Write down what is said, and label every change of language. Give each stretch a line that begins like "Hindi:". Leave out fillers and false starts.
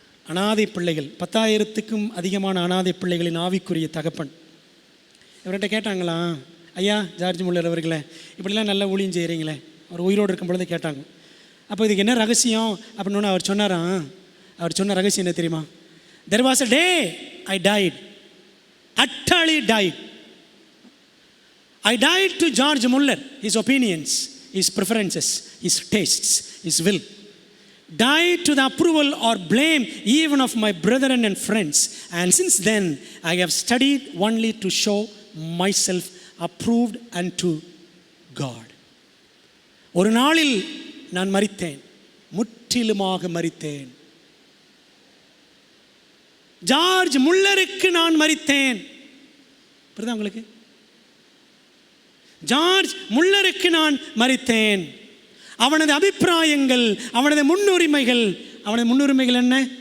Tamil: அனாதை பிள்ளைகள், 10,000க்கும் அதிகமான அனாதை பிள்ளைகளின் ஆவிக்குரிய தகப்பன். இவர்கிட்ட கேட்டாங்களாம், ஐயா ஜார்ஜ் முல்லர் அவர்களே, இப்படிலாம் நல்லா ஊழியம் செய்கிறீங்களே, அவர் உயிரோடு இருக்கும் பொழுது கேட்டாங்க. அப்போ இதுக்கு என்ன ரகசியம் அப்படின்னு அவர் சொன்னாராம். அவர் சொன்ன ரகசியம் என்ன தெரியுமா?
English: There was a day I died, utterly died. I died to George Muller, his opinions, his preferences, his tastes, his will. Died to the approval or blame even of my brethren and friends. And since then, I have studied only to show myself approved unto God.
Tamil: ஒரு நாளில் நான் மரித்தேன், முற்றிலுமாக மரித்தேன். George முல்லருக்கு நான் மரித்தேன். புரியுதா உங்களுக்கு? George முல்லருக்கு நான் மரித்தேன். அவனது அபிப்பிராயங்கள், அவனது முன்னுரிமைகள் என்ன?